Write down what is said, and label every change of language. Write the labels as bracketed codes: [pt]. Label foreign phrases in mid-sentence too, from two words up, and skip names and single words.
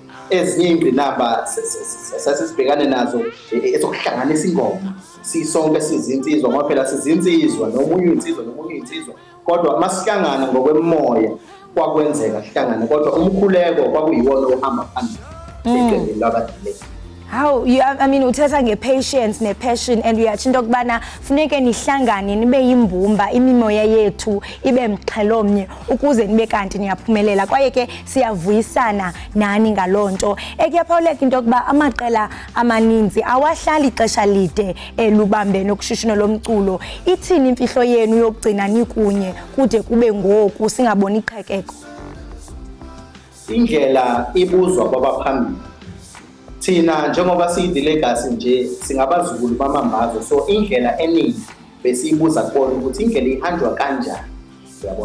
[zu] Ezinye iy'ngqinamba sasibhekane nazo ezokuhlanganisa ingoma, sisonke sizinsizwa ngoba phela sizinsizwa, nomunye insizwa, kodwa masihlangana ngokwemoya kwakwenzeka sihlangane, kodwa umkhuleko kwakuyiwona ohamba phambili labadile. [xh] How uthetha nge-patience ne-passion and uyatsho into okubana funeke nihlangane nibe yimbumba, imimoya yethu ibe mxhelomnye ukuze nibe kanti niyaphumelela, kwaye ke siyavuyisana nani ngaloo nto. Kuyaphawuleka into yokuba amaqela amaninzi awahlali ixesha lide lubambene ukushishino lomculo. Ithini imfihlo yenu yokugcina nikunye kude kube ngoku singaboni iqhekeko? Indlela ibuzwa kwabaphambili. [zu] Thina njengoba siyidilegacy nje singabazukulu bamambazo, so indlela eningi besiyibuza kubona ukuthi indlela ihanjwa kanjani, yabona.